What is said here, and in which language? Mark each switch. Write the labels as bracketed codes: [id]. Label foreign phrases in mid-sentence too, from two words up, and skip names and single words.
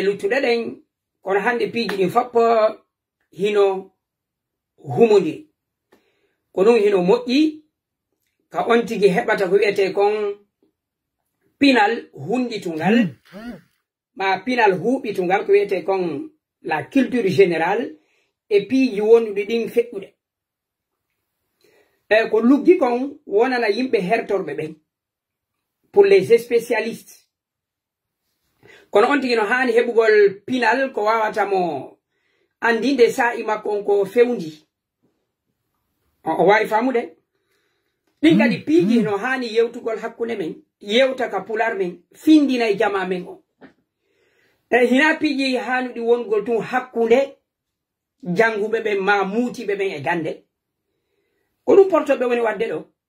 [ff] luttuɗe ɗen kono hande piiji ɗin foppo hino humudi ko ɗum hino moƴƴi ka on tigi heɓata ko wiyete kon pinal hunditungal ma pinal huɓitungal ko wiyete kon [fr] la culture générale [ff] e piiji wonduɗi ɗin feƴƴuɗe ko luggi kon wonana yimɓe hertorɓe ɓen [fr] pour les spécialistes [ff] kono on tigi no hani heɓugol pinal ko wawata mo andinde sa'i makko on ko fewndi o wari famude ɗin kadi piiji no hani yewtugol hakkunde men yewta ka pular men findina e jama men o hina piiji hanuɗi wongol tun hakkunde janguɓe ɓen ma muutiɓe ɓen e gande ko ɗum portoɓe woni wadde ɗo